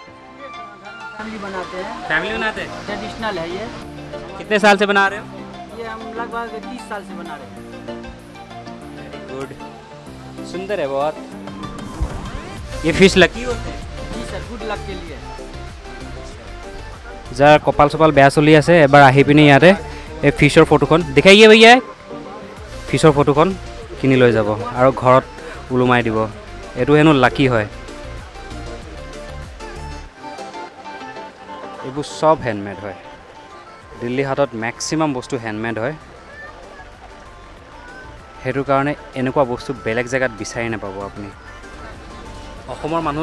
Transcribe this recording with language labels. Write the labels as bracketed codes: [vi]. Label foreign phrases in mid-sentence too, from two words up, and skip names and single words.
[hi] फैमिली बनाते हैं। फैमिली बनाते हैं? ट्रेडिशनल है ये। कितने साल से बना रहे हो? ये हम लगभग 30 साल से बना रहे हैं। [en] very good, [hi] सुंदर है बहुत। ये फिश लकी होते हैं? जी सर, [en] good luck [hi] के लिए। [as] যাৰ কপাল চপাল বেয়া চলি আছে এবাৰ আহি পিনি ইয়াতে এই ফিছৰ ফটোখন দেখাইয়ে ভैया ফিছৰ ফটোখন কিনি লৈ যাব আৰু ঘৰত উলুমাই দিব এইটো হেনো লাকি হয় এইবোৰ সব হ্যান্ডমেড হয় দিল্লী হাটত ম্যাক্সিমাম বস্তু হ্যান্ডমেড হয় হেতু কাৰণে এনেকুৱা বস্তু বেলেগ জায়গাত বিচাৰি নাপাব আপুনি অসমৰ মানুহ